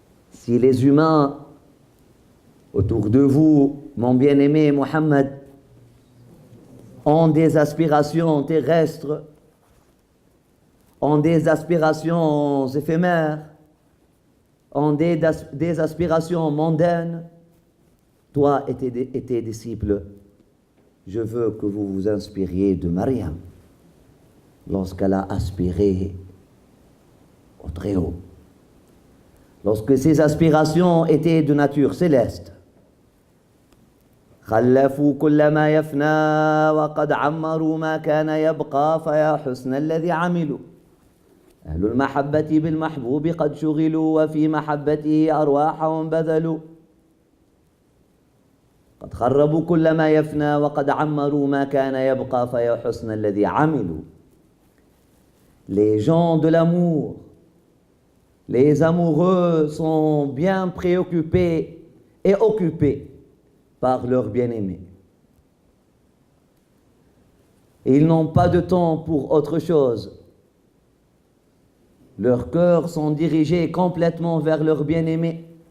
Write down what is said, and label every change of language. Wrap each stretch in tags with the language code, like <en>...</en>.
<fr>Si les humains autour de vous, mon bien-aimé Mohammed, ont des aspirations terrestres, ont des aspirations éphémères, ont des aspirations mondaines, toi et tes disciples, je veux que vous vous inspiriez de Mariam lorsqu'elle a aspiré au Très-Haut. Lorsque ses aspirations étaient de nature céleste.</fr> <ar>خلفوا كل ما يفنى وقد عمروا ما كان يبقى فيا حسن الذي عملوا أهل المحبة بالمحبوب قد شغلوا وفي محبته أرواحهم بذلوا قد خربوا كل ما يفنى وقد عمروا ما كان يبقى فيا حسن الذي عملوا.</ar> <fr>Les gens de l'amour, les amoureux sont bien préoccupés et occupés par leur bien-aimé. Et ils n'ont pas de temps pour autre chose. Leurs cœurs sont dirigés complètement vers leur bien-aimé.</fr>